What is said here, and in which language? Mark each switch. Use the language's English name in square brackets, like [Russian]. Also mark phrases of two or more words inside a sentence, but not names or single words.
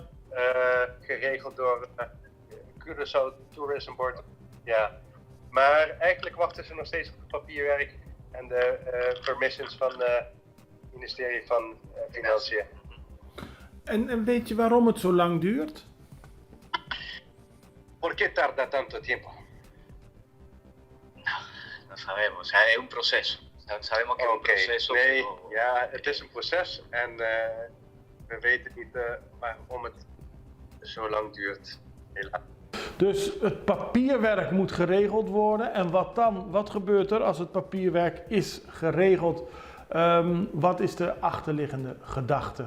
[Dutch] Geregeld door Curaçao Tourism Board. Ja. Maar eigenlijk wachten ze nog steeds op het papierwerk en de permissions van het ministerie van Financiën. En weet je waarom het zo lang duurt? [Spanish] ¿Por qué tarda tanto tiempo? No sabemos, hay un proceso. Sabemos que es un proceso. [Dutch] Nee, [Spanish] pero... [Dutch] ja, het is een proces en we weten niet waarom het zo lang duurt. Helaas. Dus het papierwerk moet geregeld worden. En wat dan? Wat gebeurt er als het papierwerk is geregeld? Wat is de achterliggende gedachte?